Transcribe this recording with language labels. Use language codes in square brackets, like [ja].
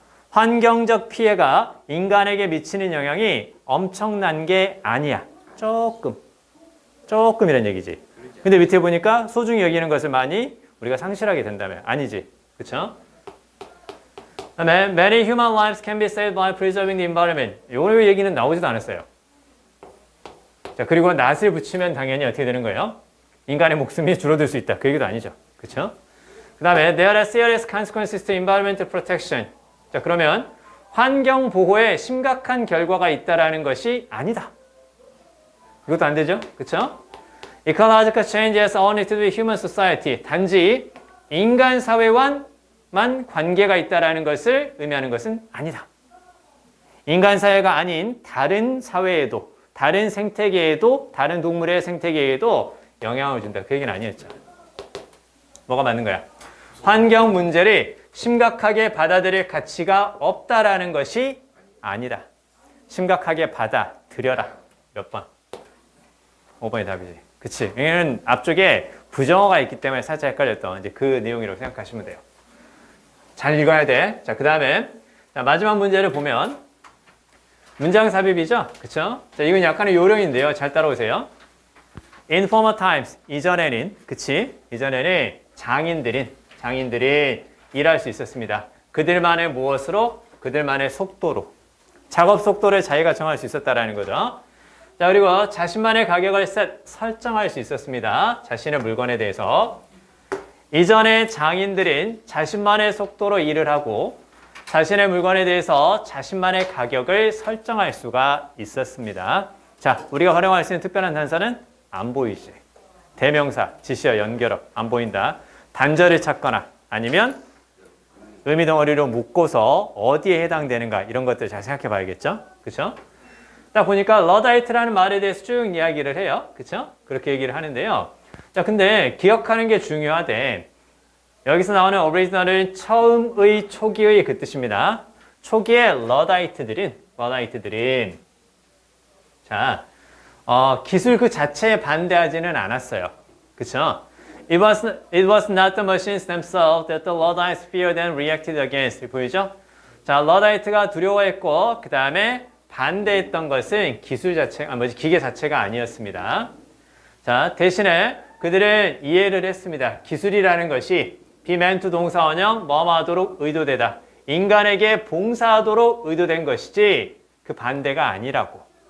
[ko] 환경적 피해가 인간에게 미치는 영향이 엄청난 게 아니야. 조금이란 얘기지. 근데 밑에 보니까 소중히 여기는 것을 많이 우리가 상실하게 된다면 아니지. 그쵸? 그다음에 [en] many human lives can be saved by preserving the environment. [ko] 요 얘기는 나오지도 않았어요. 자, 그리고 낫을 붙이면 당연히 어떻게 되는 거예요? 인간의 목숨이 줄어들 수 있다. 그 얘기도 아니죠. 그렇죠? 그다음에 [en] there are serious consequences to environmental protection. [ko] 자, 그러면 환경 보호에 심각한 결과가 있다라는 것이 아니다. 이것도 안 되죠? 그렇죠? [en] Ecological change has only to do with human society. [ko] 단지 인간 사회와만 관계가 있다라는 것을 의미하는 것은 아니다. 인간 사회가 아닌 다른 사회에도, 다른 생태계에도, 다른 동물의 생태계에도 영향을 준다. 그 얘기는 아니었죠. 뭐가 맞는 거야? 환경 문제를 심각하게 받아들일 가치가 없다라는 것이 아니다. 심각하게 받아들여라. 몇 번? 5번이 답이지. 그치? 여기는 앞쪽에 부정어가 있기 때문에 살짝 헷갈렸던 이제 그 내용이라고 생각하시면 돼요. 잘 읽어야 돼. 자, 그 다음에 자, 마지막 문제를 보면 문장 삽입이죠. 그쵸? 자, 이건 약간의 요령인데요. 잘 따라오세요. [en] In former times, [ko] 이전에는, 그치? 이전에는 장인들이 일할 수 있었습니다. 그들만의 무엇으로? 그들만의 속도로. 작업 속도를 자기가 정할 수 있었다라는 거죠. 자, 그리고 자신만의 가격을 설정할 수 있었습니다. 자신의 물건에 대해서. 이전에 장인들은 자신만의 속도로 일을 하고 자신의 물건에 대해서 자신만의 가격을 설정할 수가 있었습니다. 자, 우리가 활용할 수 있는 특별한 단서는 안 보이지. 대명사, 지시어, 연결어, 안 보인다. 단절을 찾거나 아니면 의미 덩어리로 묶고서 어디에 해당되는가 이런 것들 잘 생각해 봐야겠죠? 그쵸? 딱 보니까 러다이트라는 말에 대해서 쭉 이야기를 해요. 그쵸? 그렇게 얘기를 하는데요. 자, 근데 기억하는 게 중요하대. 여기서 나오는 오리지널은 처음의, 초기의 그 뜻입니다. 초기에 러다이트들은 자, 기술 그 자체에 반대하지는 않았어요. 그쵸? [en] It was not the machines themselves that the Luddites feared and reacted against. [ko] 보이죠? 자, 러다이트가 두려워했고 그 다음에 반대했던 것은 기계 자체가 아니었습니다. 자, 대신에 그들은 이해를 했습니다. 기술이라는 것이 be meant 동사 원형 뭐뭐 하도록 의도되다. 인간에게 봉사하도록 의도된 것이지 그 반대가 아니라고.